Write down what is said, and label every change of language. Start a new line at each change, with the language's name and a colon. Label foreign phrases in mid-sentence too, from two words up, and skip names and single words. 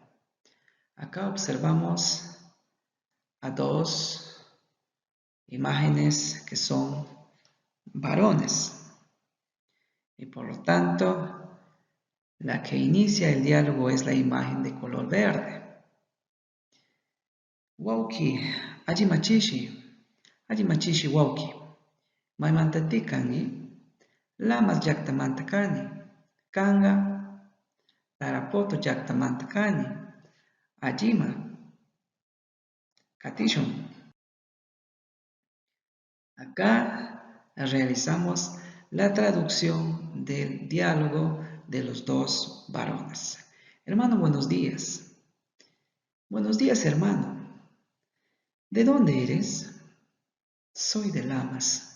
Spanish: Acá observamos a dos imágenes que son varones y por lo tanto la que inicia el diálogo es la imagen de color verde.
Quechua: Wauki, ajimachishi wauki, maymantati kangi, lamas llaqtamanta kani, kanga, tarapoto llaqtamanta kani, ajima, katishun.
Spanish: Acá realizamos la traducción del diálogo de los dos varones. Hermano, buenos días. Buenos días, hermano. ¿De dónde eres? Soy de Lamas.